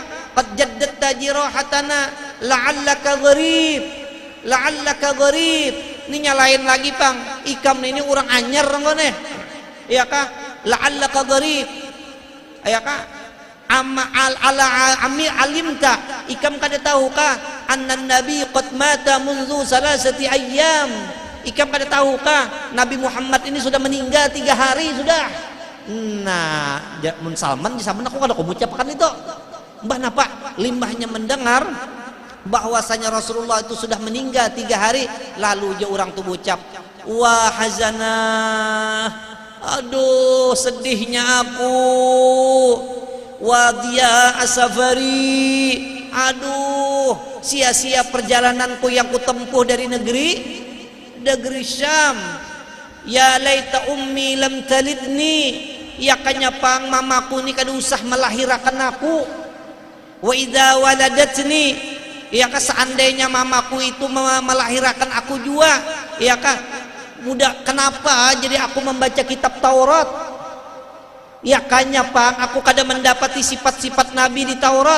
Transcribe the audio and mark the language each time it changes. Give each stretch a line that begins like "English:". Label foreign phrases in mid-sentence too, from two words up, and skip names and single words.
Arabic: قد جددت جراحتنا لعلك غريب.
Banjar: Ini nyalain lagi Bang, ikam ini orang anyar ngone. Ya kah?
Arabic: لعلك غريب.
Banjar: Ya kah?
Arabic: أما علمت,
Banjar: ikam kada tahukah
Arabic: أن النبي قد مات منذ ثلاثة أيام.
Banjar: Ikam kada tahukah Nabi Muhammad ini sudah meninggal 3 hari sudah. Nah, mun Salman di sana aku kada mengucapkan itu. Mbah napa? Limbahnya mendengar bahwasanya Rasulullah itu sudah meninggal 3 hari, lalu je orang tuh ucap,
Arabic: واحزناه,
Banjar: aduh sedihnya aku,
Arabic: واضيعة سفري,
Banjar: aduh sia-sia perjalananku yang kutempuh dari negeri Syam.
Arabic: يا ليت أمي لم تلدني,
Banjar: ya kanyapang mamaku ni kada usah melahirkan aku.
Arabic: وإذا ولدتني,
Banjar: ya kah seandainya mamaku itu melahirkan aku juga, ya kah mudah kenapa jadi aku membaca kitab Taurat? Ya kanya Pang, aku kada mendapati sifat-sifat Nabi di Taurat.